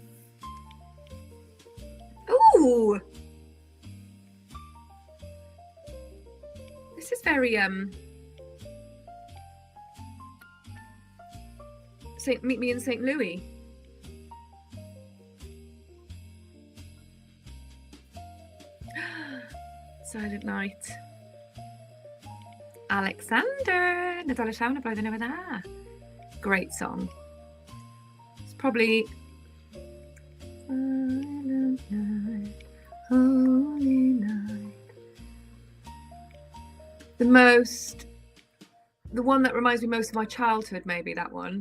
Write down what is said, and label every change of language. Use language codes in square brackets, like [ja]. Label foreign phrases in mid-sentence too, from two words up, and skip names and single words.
[en] Ooh, this is very meet me in St. Louis. Silent Night. Alexander, [cy] Nadolig llawn y blwyddyn newydd dda. [en] Great song. It's probably Silent Night, Holy Night. The one that reminds me most of my childhood, maybe that one.